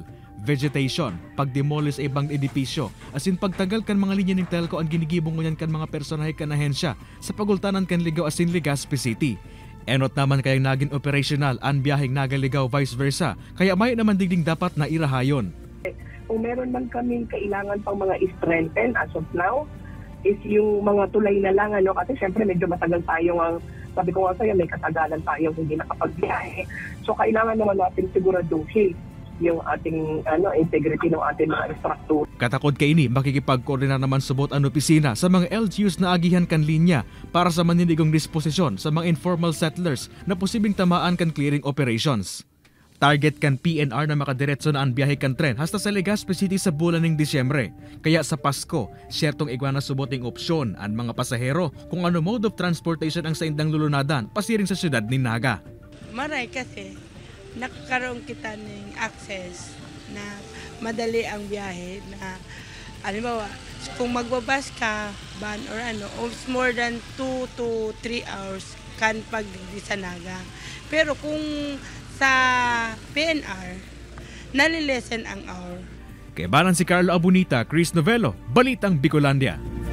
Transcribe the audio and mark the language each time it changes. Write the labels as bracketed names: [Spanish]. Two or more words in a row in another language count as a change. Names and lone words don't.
[Bikol] Vegetation, pagdemolish ibang edipisyo, asin pagtagal kan mga linya ng telco ang ginigibong ngunyan kan mga personahe kan ahensya sa pagultanan kan Ligaw asin Legazpi City. Enot naman kayang naging operational ang biyaheng Naga-Ligaw vice versa, kaya may naman digding dapat na irahayon. [Filipino] Kung meron man kaming kailangan pang mga strengthen [English] as of now, [Filipino] is yung mga tulay na lang, kasi syempre medyo matagal tayo sabi ko nga sa'yo, may katagalan tayo hindi nakapagbiyahe. So kailangan naman natin siguraduhin yung ating integrity ng ating mga infrastructure. [Bikol] Katakod kay ini, makikipag-koordinar naman subot ang opisina sa mga LGUs na agihan kan linya para sa manindigong disposisyon sa mga [English] informal settlers [Bikol] na posibleng tamaan kan [English] clearing operations. [Bikol] Target kan PNR na makadiretso na ang biyahe kan tren hasta sa Legazpi City sa bulan ng Disyembre. Kaya sa Pasko, syertong igwana suboting opsyon ang mga pasahero kung ano [English] mode of transportation [Bikol] ang sa indang lulunadan pasiring sa syudad ni Naga. Maray kasi nakakaroon kita ng access na madali ang biyahe na halimbawa kung magbabas ka van or [English] more than 2 to 3 hours [Bikol] kan pag sa Naga. Pero kung sa PNR nalilesen ang hour. Kay Balan si Carlo Abunita, Chris Novello, Balitang Bicolandia.